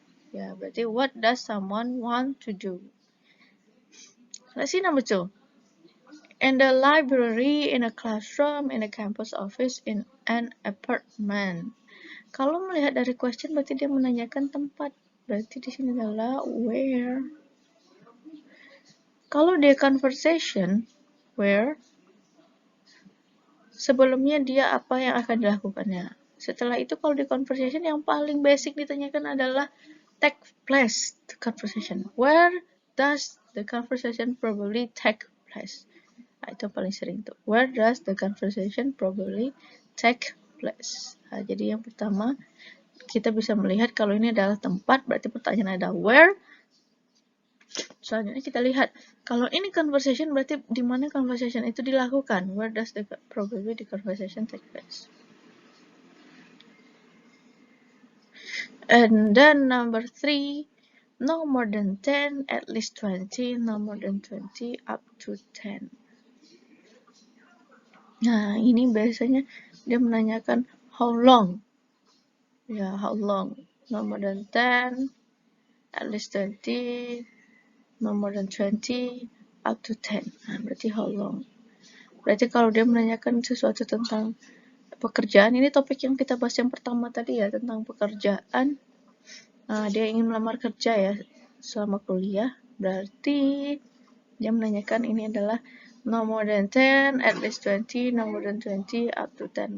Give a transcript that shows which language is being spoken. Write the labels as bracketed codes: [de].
[id] Ya, berarti [en] what does someone want to do? Let's see number 2. In the library, in a classroom, in a campus office, in an apartment. [id] Kalau melihat dari question, berarti dia menanyakan tempat. Berarti di sini adalah where. Kalau dia conversation, where, sebelumnya dia apa yang akan dilakukannya. Setelah itu kalau di conversation yang paling basic ditanyakan adalah [en] take place the conversation. Where does the conversation probably take place? [id] Nah, itu paling sering tuh. [en] Where does the conversation probably take place? [id] Nah, jadi yang pertama kita bisa melihat kalau ini adalah tempat, berarti pertanyaan adalah where. Selanjutnya kita lihat kalau ini conversation, berarti di mana conversation itu dilakukan. [en] Where does the probably the conversation take place? And then number 3, no more than 10, at least 20, no more than 20, up to 10. [id] Nah, ini biasanya dia menanyakan how long. [en] Ya, how long? No more than 10, at least 20, no more than 20, up to 10. [id] Nah, berarti how long. Berarti kalau dia menanyakan sesuatu tentang pekerjaan, ini topik yang kita bahas yang pertama tadi ya, tentang pekerjaan. Dia ingin melamar kerja ya selama kuliah, berarti dia menanyakan ini adalah [en] no more than 10, at least 20, no more than 20, up to 10.